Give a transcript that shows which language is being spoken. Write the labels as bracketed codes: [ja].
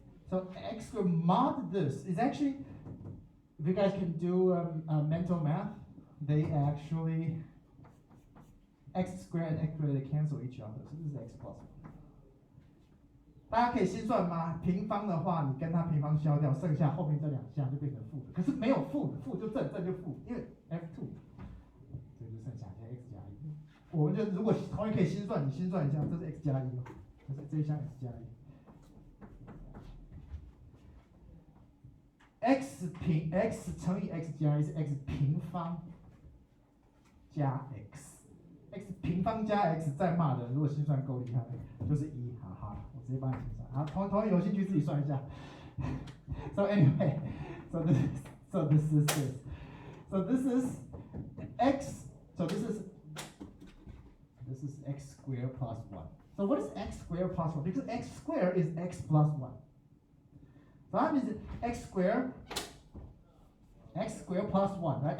[en] So x squared mod this is actually, if you guys can do mental math, they actually, x squared and x squared, they cancel each other. So this is x plus 1. [zh] 大家可以心算吗？平方的话，你跟它平方消掉，剩下后面这2项就变成负的。可是没有负的，负就正，正就负，因为 F2， 这就剩下x加1。我们就如果同样可以心算，你心算一下，这是 x 加1哦，这一项 x 加1。 x 乘以 x 加1是 x 平方加 x。x 平方加 x 再骂的，如果心算够厉害，就是1，哈哈。直接帮你心算，好，同学有兴趣自己算一下。 [en] So anyway, so this is this. So this is x. So this is x squared plus 1. So what is x squared plus 1? Because x squared is x plus 1. So that means x squared plus 1, right?